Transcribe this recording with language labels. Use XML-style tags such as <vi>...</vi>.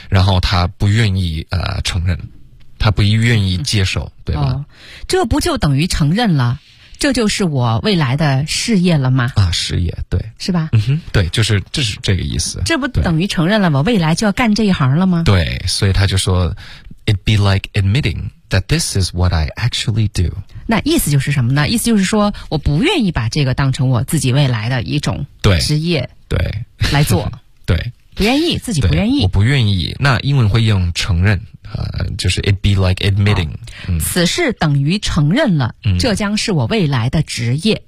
<zh>然后他不愿意承认他不愿意接受、嗯、对吧、哦、这不就等于承认了这就是我未来的事业了吗？啊，事业，对，是吧？嗯哼，对，就是这是这个意思。这不等于承认了我未来就要干这一行了吗？对，所以他就说</zh> <en>，It'd be like admitting that this is what I actually do。</en> <zh>那意思就是什么呢？意思就是说，我不愿意把这个当成我自己未来的一种职业，对，来做，对，不愿意，自己不愿意，我不愿意。那英文会用承认。就是</zh> <en>it be like admitting、</en> <zh>嗯、此事等于承认了、嗯、这将是我未来的职业</zh>